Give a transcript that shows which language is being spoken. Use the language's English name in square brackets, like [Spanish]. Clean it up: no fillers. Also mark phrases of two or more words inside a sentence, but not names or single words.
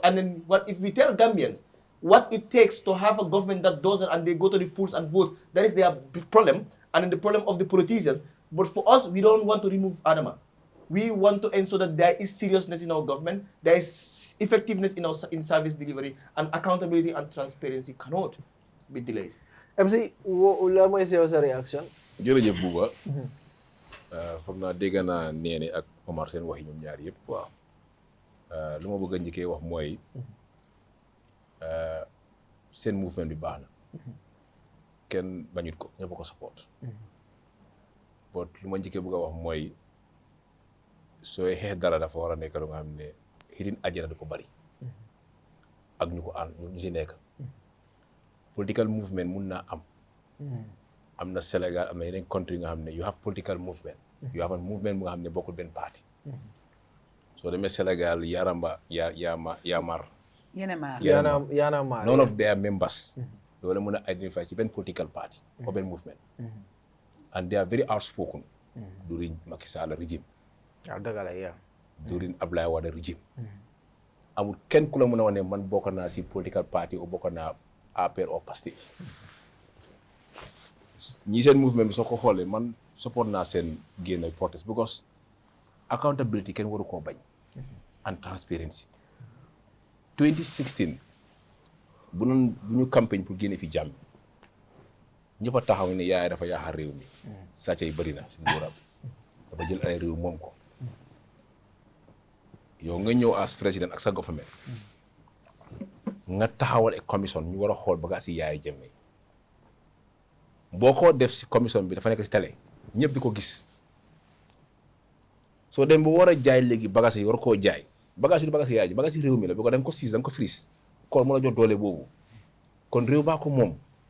[English] And then if we tell Gambians what it takes to have a government that does it and they go to the polls and vote, that is their problem and then the problem of the politicians. But for us, we don't want to remove Adama. We want to ensure that there is seriousness in our government, there is effectiveness in service delivery, and accountability and transparency cannot be delayed. MC, what is your reaction? [Wolof] Jërëjëf Bouba. Foog naa dégg naa Néné ak Omar seen wax yi ñoom ñaar yëpp. Waaw. Lu ma bëgg a njëkkee wax mooy seen mouvement bi baax na. Kenn bañut ko, ñëpp ko support. But lu ma njëkkee bëgg a wax mooy sooy xeex dara dafa war a nekk lu nga xam ne [English] hidden agenda [Wolof] dafa bari ak ñu ko ànd ñu si nekk [English] political movement [Wolof] mun naa am na Sénégal am na yeneen country nga xam ne [English] you have political movement you have a movement [Wolof] bu nga xam ne bokkul benn parti soo demee Sénégal Yaamar [English] none of their members [Wolof] loolu mën a identify ci benn [English] political party or [Wolof] benn [English] movement and they are very outspoken during Macky Sall regime during Abdoulaye Wade regime [Wolof] amul kenn ku la mën a wax ne man bokk naa si [English] political party [Wolof] o bokk naa APR or Pastef ñi seen mouvement bi soo ko xoolee man support naa seen génn [English] protest because accountability [Wolof] kenn waru koo bañ [English] and transparency [Wolof] 2016 bu ñu campagne pour génne fi jàmm ñëpp a taxaw ne yaay dafa yaaxal réew mi sàcc yi bëri na si nguuram dafa jël ay réew moom ko yow nga ñëw as président ak sa government nga taxawal ak commission ñu war a xool bagaas yi yaay jëmme boo ko def si commission bi dafa nekk si télé ñëpp di ko gis soo dem bu war a jaay léegi bagaas yi war koo jaay bagaas yi du bagaas yi yaay ji bagaas yi réew mi la bi ko da nga ko siis da nga ko fris kon mu la jox doole boobu kon réew baa ko moom